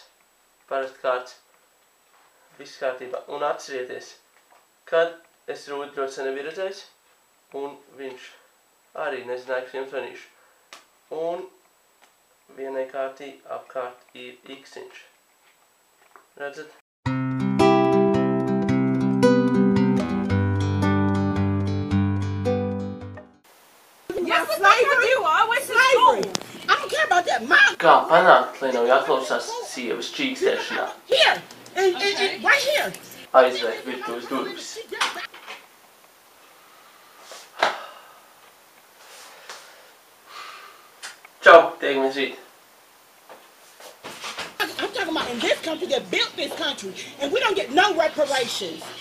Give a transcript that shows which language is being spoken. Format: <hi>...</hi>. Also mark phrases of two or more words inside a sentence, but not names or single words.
<lv>Parasti kārts. Viss kārtībā. Un atcerieties, kad es Rūdu ļoti sen nebiju redzējis, un viņš arī nezināja, ka viņam zvanīšu. Un vienai kārtī apkārt ir X-iņš. Redzat?</lv> <en>Yes, what they gonna do? I went to school. I don't care about that. Mom.</en> <lv>Kā panākt, lai nav jāklausās sievas čīkstēšanā?</lv> <en>Here. And right here.</en> <lv>Aizvērt virtuves durvis. Čau, tiekamies rīt.</lv> <en>I'm talking about in this country that built this country, and we don't get no reparations.</en>